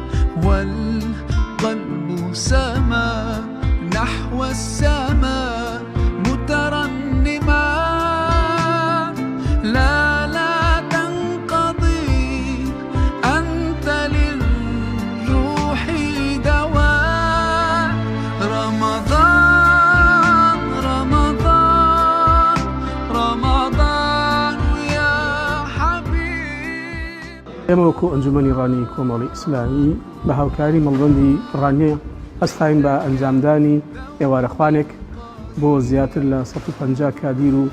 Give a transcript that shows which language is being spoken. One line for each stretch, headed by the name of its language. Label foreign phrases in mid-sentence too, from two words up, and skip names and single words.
Arabic: والقلب سما نحو السماء مترنما لا تنقضي أنت للروح دواء
Central Kurdish: ئێمە وەکو ئەنجومەنی ڕانی کۆمەڵی ئیسلامی بە هاوکاری مەڵبەندی ڕانیە هەستاین بە ئەنجامدانی ئێوارەخوانێک بۆ زیاتر لە 150 کادیر و